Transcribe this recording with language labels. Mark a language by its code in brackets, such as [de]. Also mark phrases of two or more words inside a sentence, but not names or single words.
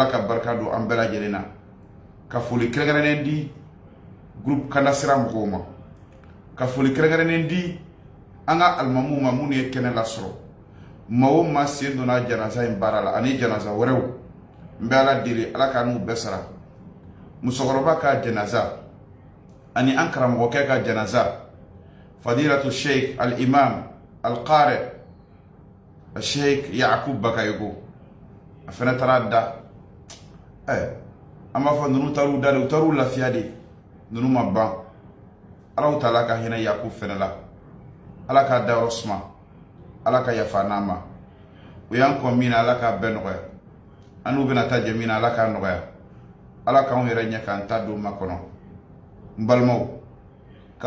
[bm] ka barika don an bɛɛ lajɛlen na ka foli kɛrɛnkɛrɛnnen di groupe Kandasira mɔgɔw ma ka foli kɛrɛnkɛrɛnnen di an ka alimamuw ma minnu ye kɛnɛ lasɔrɔ maa o maa sen donna janaza in baara la ani janaza wɛrɛw n bɛ ala deli ala ka n'u bɛɛ sara musokɔrɔba ka janaza ani an karamɔgɔkɛ ka janaza [ar] فضيلة الشيخ الإمام القارئ [bm] Sheikh Yaqub Bakayogo a fana taara da an b'a fɔ ninnu taar'u da de u taar'u lafiya de ninnu ma ban Ala Taala ka hinɛ Yakubu fana la Ala k'a dayɔrɔ suma Ala ka yafa n'a ma u y'an kɔ min na Ala k'a bɛɛ nɔgɔya an n'u bɛna taa jɛ min na Ala k'a nɔgɔya Ala k'anw yɛrɛ ɲɛ k'an ta don ma kɔnɔ n balimaw ka